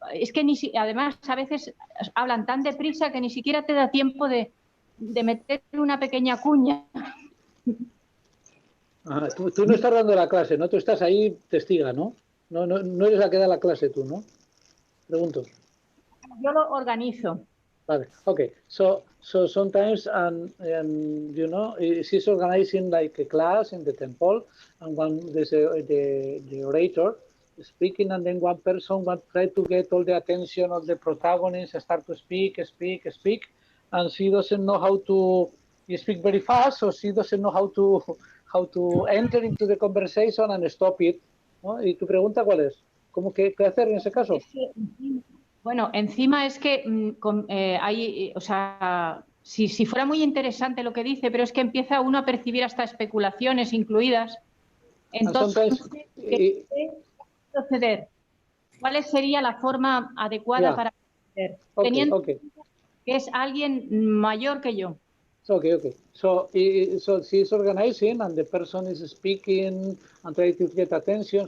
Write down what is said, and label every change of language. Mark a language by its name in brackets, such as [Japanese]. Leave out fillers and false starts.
[Spanish] Es que además a veces hablan tan deprisa que ni siquiera te da tiempo de meter una pequeña cuña. Ajá, tú no estás dando la clase, ¿no? Tú estás ahí testiga, ¿no? No eres la que da la clase tú, ¿no? Pregunto. Yo lo organizo. Vale. Okay. [English] So sometimes, you know, she's organizing like a class in the temple, and there's the orator speaking, and then one person try to get all the attention of the protagonist, start to speak, and she doesn't know how to speak very fast, so she doesn't know how to enter into the conversation and stop it, ¿no? [Spanish] Y tu pregunta, ¿cuál es? ¿Cómo qué hacer en ese caso? Es que, bueno, encima es que hay, o sea, si fuera muy interesante lo que dice, pero es que empieza uno a percibir hasta especulaciones incluidas. Entonces, ¿qué proceder? ¿Cuál sería la forma adecuada para proceder? Teniendo que es alguien mayor que yo. [English] Okay. So she's organizing, and the person is speaking and trying to get attention.